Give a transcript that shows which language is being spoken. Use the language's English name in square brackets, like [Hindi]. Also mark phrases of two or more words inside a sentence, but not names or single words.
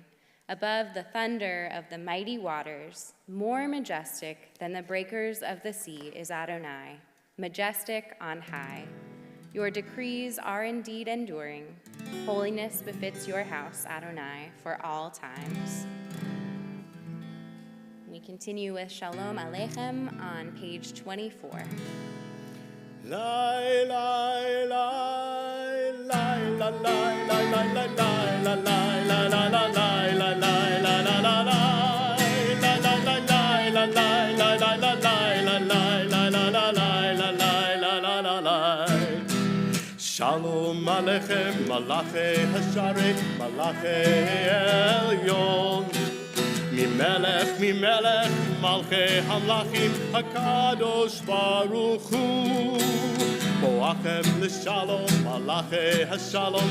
[English] Above the thunder of the mighty waters, more majestic than the breakers of the sea is Adonai, majestic on high. Your decrees are indeed enduring. Holiness befits your house, Adonai, for all times. We continue with Shalom Aleichem on page 24. Lai, lai, lai, lai, la, lai, lai, lai, lai, lai, la, lai, la, la, la, lai, la, lai, la, la, la, lai, la, la, la, lai, la, lai, la, la, la, lai, la, lai, la, la, la, lai, la, lai, la, la, la, lai. [Hebrew] שלום עליכם, מלאכי השרת, מלאכי עליון, ממלך מלכי המלכים הקדוש ברוך הוא בואכם לשלום מלאכי השלום